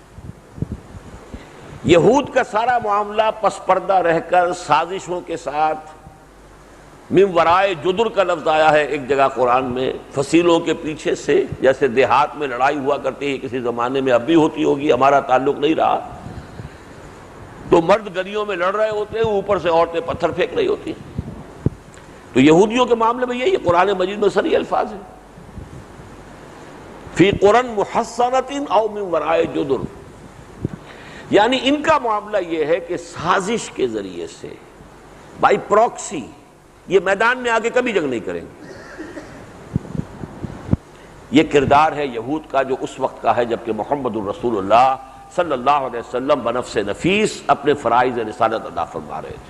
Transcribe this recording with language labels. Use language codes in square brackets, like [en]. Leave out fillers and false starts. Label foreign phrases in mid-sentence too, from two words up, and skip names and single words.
[ur] یہود کا سارا معاملہ پس پردہ رہ کر سازشوں کے ساتھ، [ar] من ورائے جدر [ur] کا لفظ آیا ہے ایک جگہ قرآن میں، فصیلوں کے پیچھے سے، جیسے دیہات میں لڑائی ہوا کرتی ہے کسی زمانے میں، اب بھی ہوتی ہوگی، ہمارا تعلق نہیں رہا. تو مرد گلیوں میں لڑ رہے ہوتے ہیں، اوپر سے عورتیں پتھر پھینک رہی ہوتی ہیں. تو یہودیوں کے معاملے میں یہی قرآن مجید میں صریح الفاظ ہیں، [ar] فی قرن محصنۃ او من ورائے جدر. [ur] یعنی ان کا معاملہ یہ ہے کہ سازش کے ذریعے سے، [en] by proxy, [ur] یہ میدان میں آگے کبھی جنگ نہیں کریں گے. یہ کردار ہے یہود کا جو اس وقت کا ہے جبکہ محمد الرسول اللہ صلی اللہ علیہ وسلم بنفس نفیس اپنے فرائض رسالت ادا فرما رہے تھے.